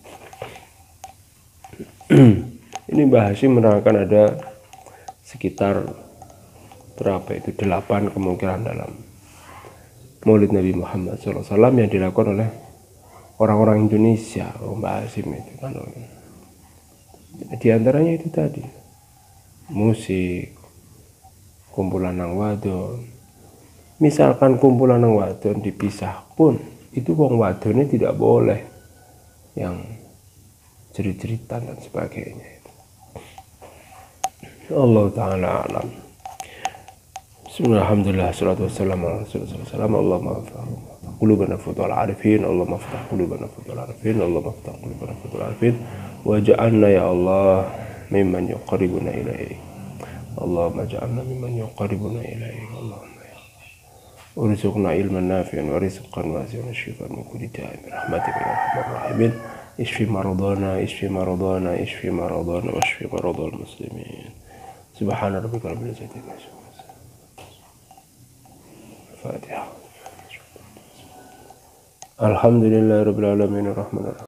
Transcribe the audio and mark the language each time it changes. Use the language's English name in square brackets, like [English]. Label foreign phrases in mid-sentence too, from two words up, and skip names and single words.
[Indonesian] Ini Mbah Hashim menerangkan ada sekitar berapa itu 8 kemungkinan dalam maulid Nabi Muhammad SAW yang dilakukan oleh orang-orang Indonesia. Mbah Hashim itu kan, di antaranya itu tadi musik, kumpulan [Javanese] nang wadon. [Indonesian] Misalkan kumpulan [Javanese] nang wadon [Indonesian] dipisah pun, itu [Javanese] wong wadonnya [Indonesian] tidak boleh yang cerit-ceritan dan sebagainya. [Arabic] الله تعالى أعلم. بسم الله الرحمن الرحيم. الصلاة والسلام على رسول الله. اللهم افتح قلوبنا فتوح العارفين. اللهم افتح قلوبنا فتوح العارفين. اللهم افتح قلوبنا فتوح العارفين. واجعلنا يا الله ممن يقربنا إليك. اللهم اجعلنا ممن يقربنا إليك. اللهم ارزقنا علما نافعا ورزقا واسعا وشفاء من كل داء رحمتك يا أرحم الراحمين. اشف مرضانا، اشف مرضانا، اشف مرضانا، واشف مرضى المسلمين. سبحان ربك رب العزة عما يصفون. Fatiha. الحمد لله رب العالمين الرحمن الرحيم.